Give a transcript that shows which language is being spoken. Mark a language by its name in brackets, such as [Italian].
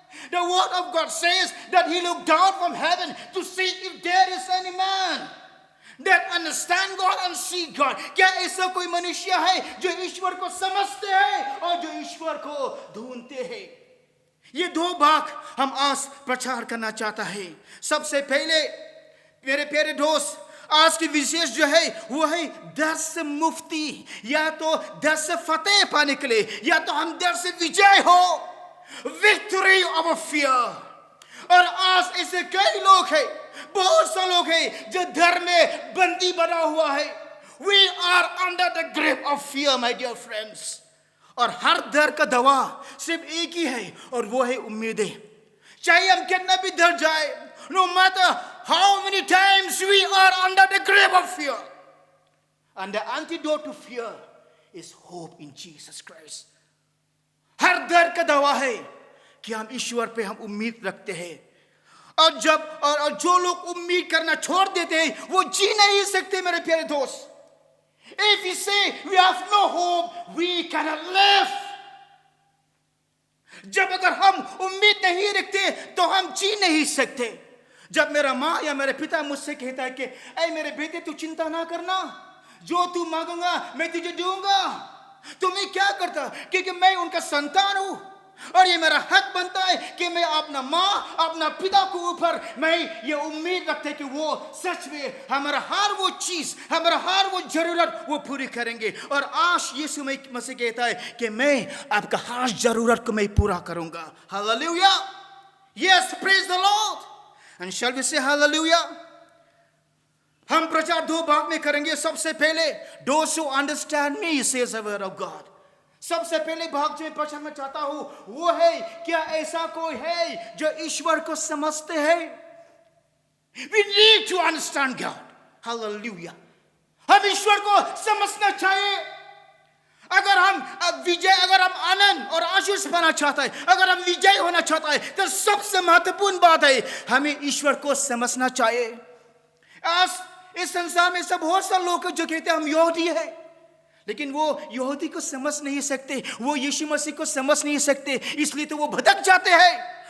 [English] The word of God says that he looked down from heaven to see if there is any man that understand God and see God. [Hindi] क्या ऐसा कोई मनुष्य है जो ईश्वर को समझते हैं और जो ईश्वर को ढूंढते हैं? ये दो भाग हम आज प्रचार करना चाहता है। सबसे पहले मेरे प्यारे दोस्त, आज की विशेष जो है वो है डर से मुक्ति, या तो डर से फतेह पाने के लिए, या तो हम डर से विजय हो, [English] Victory over fear. [Hindi] और आज ऐसे कई लोग हैं, बहुत से लोग हैं जो डर में बंदी बना हुआ है। [English] We are under the grip of fear, my dear friends. [Hindi] और हर डर का दवा सिर्फ एक ही है, और वो है उम्मीदें। चाहे हम कितना भी डर जाए, [English] no matter how many times we are under the grip of fear. And the antidote to fear is hope in Jesus Christ. [Hindi] हर डर का दवा है कि हम ईश्वर पे हम उम्मीद रखते हैं। और जो लोग उम्मीद करना छोड़ देते हैं वो जी नहीं सकते मेरे प्यारे दोस्त। [English] If we say we have no hope, we cannot live. [Hindi] जब अगर हम उम्मीद नहीं रखते तो हम जी नहीं सकते। जब मेरा माँ या मेरे पिता मुझसे कहता है कि ऐ मेरे बेटे तू चिंता ना करना, जो तू मांगूंगा मैं तुझे दूंगा, तो मैं क्या करता, क्योंकि मैं उनका संतान हूं और ये मेरा हक बनता है कि मैं अपना माँ अपना पिता के ऊपर मैं ये उम्मीद रखते कि वो सच में हमारा हर वो चीज हमारा हर वो जरूरत वो पूरी करेंगे। और आज यीशु मसीह कहता है कि मैं आपका हर जरूरत को मैं पूरा करूंगा। [English] Hallelujah, yes, praise the Lord, and shall we say hallelujah. [Hindi] हम प्रचार दो भाग में करेंगे। सबसे पहले [English] those who understand me says the word of God। [Hindi] सबसे पहले भाग जो मैं प्रचार में चाहता हूं वो है, क्या ऐसा कोई है जो ईश्वर को समझते हैं? [English] We need to understand God। [Hindi] Hallelujah। हम ईश्वर को समझना चाहिए। अगर हम आनंद और आशीष पाना चाहता है, अगर हम विजय होना चाहता है, तो सबसे महत्वपूर्ण बात है हमें ईश्वर को समझना चाहिए। आज इस संसार में सब बहुत सारे लोग जो कहते हैं हम यहूदी है, लेकिन वो यहूदी को समझ नहीं सकते, वो यीशु मसीह को समझ नहीं सकते, इसलिए तो वो भटक जाते हैं।